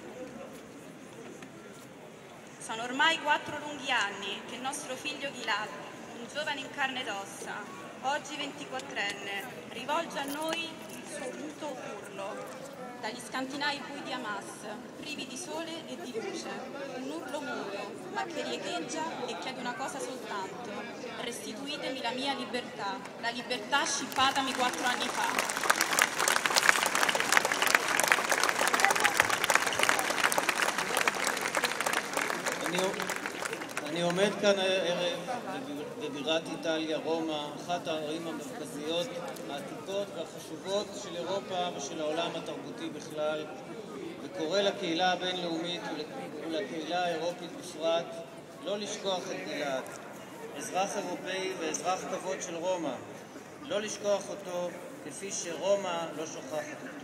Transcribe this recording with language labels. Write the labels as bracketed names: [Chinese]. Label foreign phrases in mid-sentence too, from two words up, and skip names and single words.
[Italian] Sono ormai 4 lunghi anni che il nostro figlio Gilad, un giovane in carne ed ossa, oggi 24enne, rivolge a noi il suo muto urlo. Dagli scantinai bui di Hamas, privi di sole e di luce, un urlo muto, ma che riecheggia e chiede una cosa soltanto: restituitemi la mia libertà, la libertà scippatami 4 anni fa. [Hebrew] אני עומד כאן הערב בבירת איטליה, רומא, אחת הערים המרכזיות, העתיקות והחשובות של אירופה ושל העולם התרבותי בכלל, וקורא לקהילה הבינלאומית ולקהילה האירופית בפרט לא לשכוח את גלעד, אזרח אירופאי ואזרח כבוד של רומא, לא לשכוח אותו כפי שרומא לא שוכחת אותו.